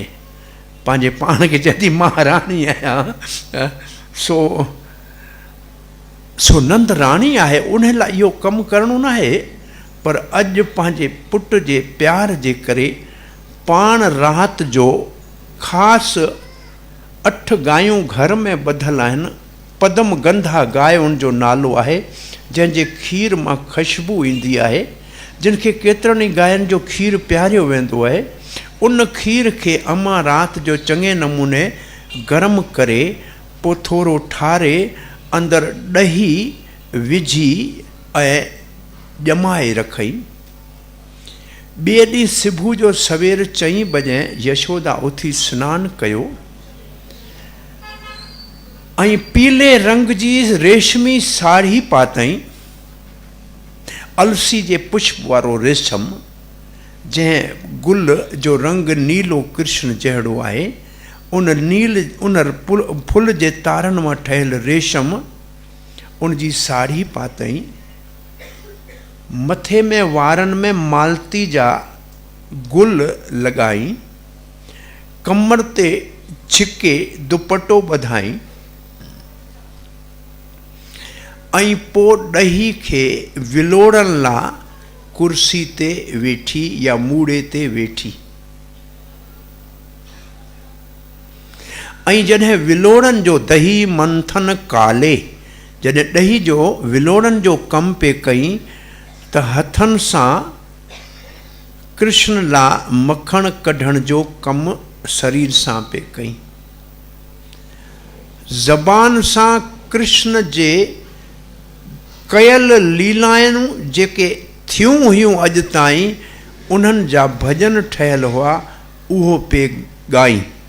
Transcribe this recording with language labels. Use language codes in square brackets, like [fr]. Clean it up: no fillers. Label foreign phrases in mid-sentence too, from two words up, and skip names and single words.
[sd] पंहिंजे पाण खे चवंदी मां राणी आहियां, सो नंद राणी आहे, उन लाइ इहो कमु करणो न आहे। पर अॼु पंहिंजे पुट जे प्यार जे करे पाण राति जो ख़ासि 8 गायूं घर में ॿधल आहिनि। पदम गंधा गाय उनजो नालो आहे, जंहिंजे खीर मां ख़ुशबू ईंदी आहे, जिन खे केतिरनि ई गायनि जो खीर पियारियो वेंदो आहे। उन खीर खे अम्मा राति जो चङे नमूने गरम करे पोइ थोरो ठारे अंदरि ॾही विझी ऐं ॼमाए रखई। ॿिए ॾींहुं सुबुह जो सवेर 4 बजे यशोदा उथी सनानु कयो ऐं पीले रंग जी रेशमी साड़ी पातई, अलसी जे पुष्प वारो रेशम, जंहिं गुल जो रंग नीलो कृष्ण जहिड़ो आहे। उन फुल जे तारनि मां ठहियल रेशम उन जी साड़ी पातई। मथे में वारनि में मालती जा गुल लॻाई, कमर ते छिके दुपटो ॿधाई ऐं पोइ ॾही खे विलोड़ण लाइ कुर्सी ते वेठी या मूड़े ते वेठी। ऐं जॾहिं विलोड़न जो दही मंथन काले, जॾहिं ॾही जो विलोड़न जो कमु पे कई त हथनि सां कृष्ण लाइ मखण कढण जो कमु शरीर सां पे कई। ज़बान सां कृष्ण जे कयल लीलायूं जेके थियूं हुयूं अॼु ताईं, उन्हनि जा भॼन ठहियल हुआ, उहो पे ॻाई।